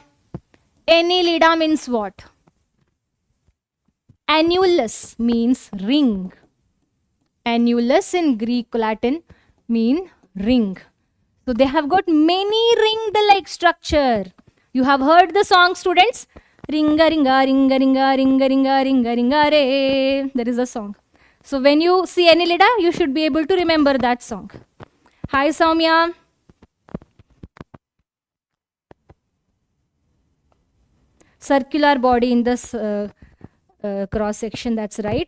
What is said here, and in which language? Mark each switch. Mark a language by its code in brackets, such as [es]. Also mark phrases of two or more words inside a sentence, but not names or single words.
[en] Annelida means what? Annulus means ring. Annulus in Greek Latin mean ring. So they have got many ringed-like structure. You have heard the song, students? Ringa ringa ringa ringa ringa ringa ringa ringa re. There is a song. So when you see Annelida, you should be able to remember that song. Hi Soumya. Circular body in this cross section, that's right.